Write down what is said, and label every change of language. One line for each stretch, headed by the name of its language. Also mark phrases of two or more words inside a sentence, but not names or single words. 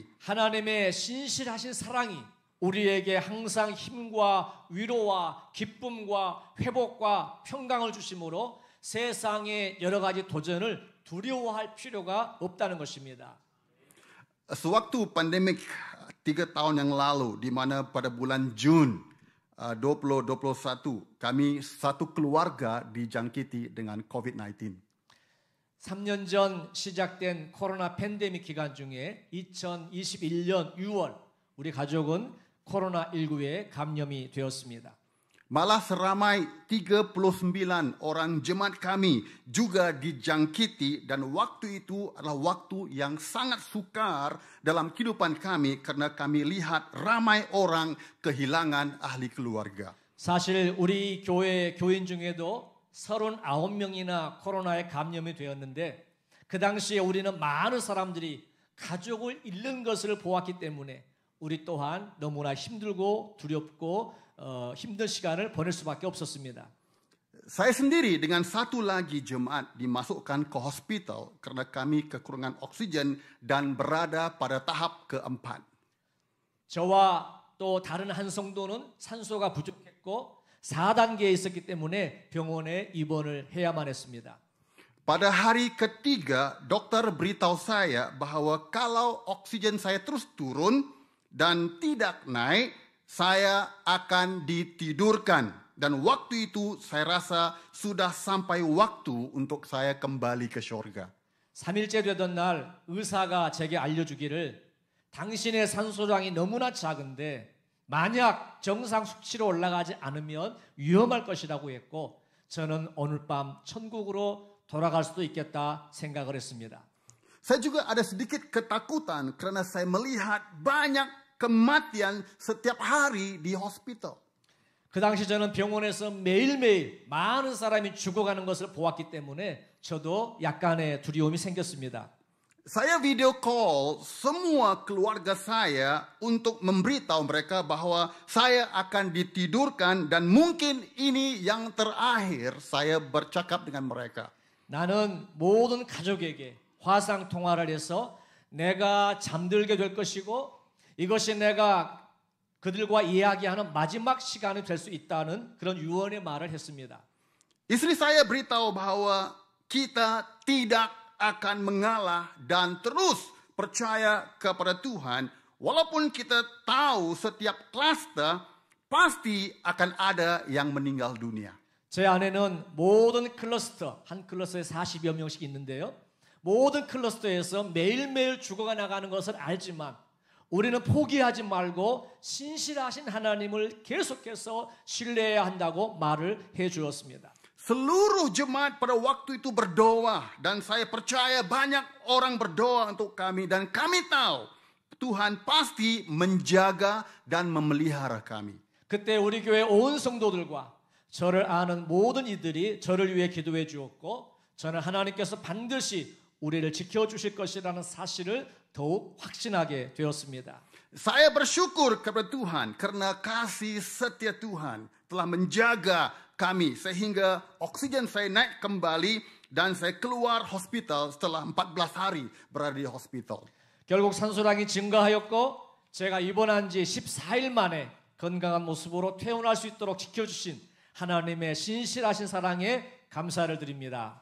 Korean: 하나님의 신실하신 사랑이 우리에게 항상 힘과 위로와 기쁨과 회복과 평강을 주심으로 세상의 여러 가지 도전을 두려워할 필요가 없다는 것입니다.
Malay: Sewaktu pandemik 3 tahun yang lalu, di mana pada bulan Jun 2021, kami satu keluarga dijangkiti dengan COVID-19.
Korean: 3년 전 시작된 코로나 팬데믹 기간 중에 2021년 6월 우리 가족은 코로나19에 감염이 되었습니다.
Malay: Malah seramai 39 orang jemaat kami juga dijangkiti dan waktu itu adalah waktu yang sangat sukar dalam kehidupan kami karena kami lihat ramai orang kehilangan ahli keluarga.
Korean: 사실 우리 교회 교인 중에도 39명이나 코로나에 감염이 되었는데 그 당시에 우리는 많은 사람들이 가족을 잃는 것을 보았기 때문에 우리 또한 너무나 힘들고 두렵고 힘든 시간을 보낼 수밖에 없었습니다.
Malay: Saya sendiri dengan satu lagi jemaat dimasukkan ke hospital karena kami kekurangan oksigen dan berada pada tahap keempat.
Korean: 저와 또 다른 한 성도는 산소가 부족했고 4단계에 있었기 때문에 병원에 입원을 해야만 했습니다.
Malay: Pada hari ketiga, dokter beritahu saya bahwa kalau oksigen saya terus turun dan tidak naik, saya akan ditidurkan. Dan waktu itu saya rasa sudah sampai waktu untuk saya kembali ke surga.
Korean: 3일째 되던 날 의사가 제게 알려주기를 당신의 산소량이 너무나 작은데 만약 정상 수치로 올라가지 않으면 위험할 것이라고 했고 저는 오늘 밤 천국으로 돌아갈 수도 있겠다 생각을 했습니다.
Malay: Saya juga ada sedikit ketakutan karena saya melihat banyak kematian setiap hari di hospital.
Korean: 그 당시 저는 병원에서 매일매일 많은 사람이 죽어가는 것을 보았기 때문에 저도 약간의 두려움이 생겼습니다.
Malay: Saya
English: video call
Malay: semua keluarga saya untuk memberitahu mereka bahwa saya akan ditidurkan dan mungkin ini yang terakhir saya bercakap dengan mereka.
Korean: 나는 모든 가족에게 화상 통화를 해서 내가 잠들게 될 것이고 이것이 내가 그들과 이야기하는 마지막 시간이 될 수 있다는 그런 유언의 말을 했습니다.
Malay: Istri saya beritahu bahwa kita tidak akan mengalah dan terus percaya kepada Tuhan walaupun kita tahu setiap kluster pasti akan ada yang meninggal dunia.
Korean: 제 안에는 모든 클러스터, 한 클러스에 40여 명씩 있는데요. 모든 클러스터에서 매일매일 죽어가 나가는 것을 알지만 우리는 포기하지 말고 신실하신 하나님을 계속해서 신뢰해야 한다고 말을 해 주었습니다.
Malay: Seluruh jemaat pada waktu itu berdoa dan saya percaya banyak orang berdoa untuk kami dan kami tahu Tuhan pasti menjaga dan memelihara kami.
Korean: 그때 우리 교회 온 성도들과 저를 아는 모든 이들이 저를 위해 기도해 주었고 저는 하나님께서 반드시 우리를 지켜주실 것이라는 사실을 더욱 확신하게 되었습니다.
Malay: Saya bersyukur kepada Tuhan karena kasih setia Tuhan telah menjaga kami sehingga oksigen saya naik kembali dan saya keluar hospital setelah 14 hari berada di hospital.
Korean: 결국 산소량이 증가하였고 제가 입원한 지 14일 만에 건강한 모습으로 퇴원할 수 있도록 지켜주신 하나님의 신실하신 사랑에 감사를 드립니다.